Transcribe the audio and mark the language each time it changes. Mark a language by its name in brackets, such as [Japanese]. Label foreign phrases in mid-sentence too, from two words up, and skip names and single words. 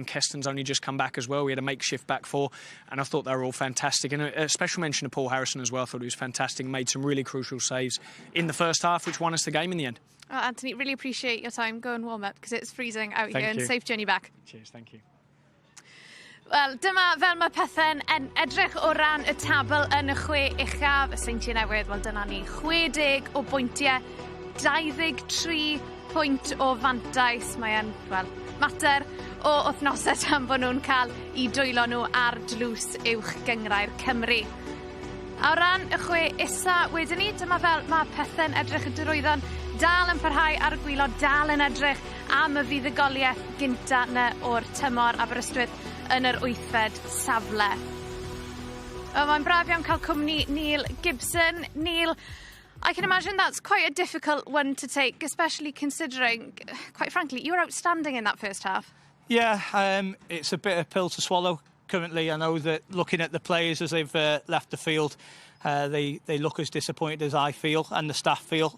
[English] Keston's only just come back as well. We had a makeshift back 4, and I thought they were all fantastic. And a special mention to Paul Harrison as well. I thought he was fantastic and made some really crucial saves in the first half, which won us the game in the end. Well, Anthony, really appreciate your time. Go and warm up, because it's freezing out here, and you. safe journey back. Cheers, thank you. [Welsh] Wel, dyma fel mae pethau'n edrych o ran y tabl yn y 6 uchaf. Y Seintiau Newydd, wel, dyna ni 60 o bwyntiau, 23 pwynt o fantais. Mae'n, mater o wythnosau tan bod nhw'n cael I dwylo nhw ar dlws uwch gyngrair Cymru. A o ran y 6 isa wedyn ni, dyma fel mae pethau'n edrych y Dyrwyddon dal yn parhau ar y gwylod, dal yn edrych am y fuddugoliaeth gynta na o'r tymor Aberystwyth yn yr 8fed safle. Mae'n braf iawn cael cwmni Neil Gibson. [English] Neil, I can imagine that's quite a difficult one to take, especially considering, quite frankly, you were outstanding in that first half. Yeah, it's a bit of a pill to swallow. Currently, I know that looking at the players as they've left the field, they look as disappointed as I feel and the staff feel.